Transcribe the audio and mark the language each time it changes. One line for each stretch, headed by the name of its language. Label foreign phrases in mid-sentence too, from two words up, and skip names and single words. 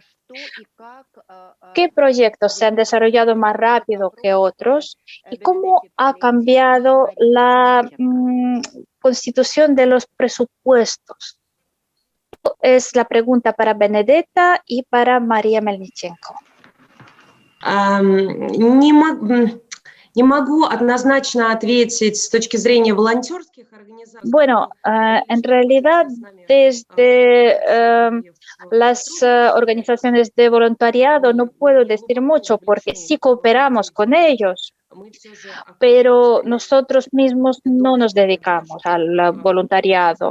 Spanish: ¿Qué proyectos se han desarrollado más rápido que otros? ¿Y cómo ha cambiado la constitución de los presupuestos? Es la pregunta para Benedetta y para María Melnichenko.
Russian: Не могу однозначно ответить с точки зрения волонтерских организаций.
Spanish: Bueno, en realidad, desde las organizaciones de voluntariado no puedo decir mucho porque sí cooperamos con ellos, pero nosotros mismos no nos dedicamos al voluntariado.